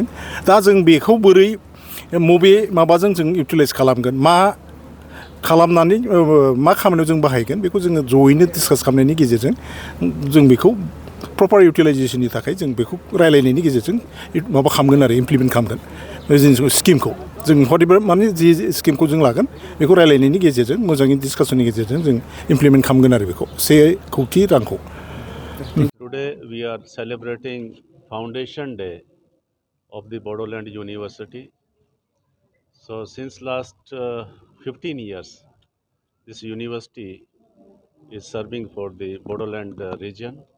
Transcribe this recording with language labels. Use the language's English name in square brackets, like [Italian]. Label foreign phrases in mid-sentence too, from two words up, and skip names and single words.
[Bodo] दा जों बेखौ बोरै मबे माबाजों जों इउटिलाइज खालामगोन मा खालामनानै मा खामानियाव जों बाहायगोन बेखौ जोङो जयैनो डिसकास खालामनायनि गेजेरजों जों बेखौ प्रपार इउटिलाइजेसननि थाखाय जों बेखौ रायलायनायनि गेजेरजों माबा खालामगोन आरो इमप्लिमेन्ट खालामगोन बे जिनिसखौ स्किमखौ जों हटेबो माने जि स्किमखौ जों लागोन बेखौ रायलायनायनि गेजेरजों मोजाङै डिसकासननि गेजेरजों जों इमप्लिमेन्ट खालामगोन आरो बेखौ 1 कौटि रांखौ [English] Today we are celebrating Foundation Day of the Boroland University. So since last 15 years, this university is serving for the Boroland region.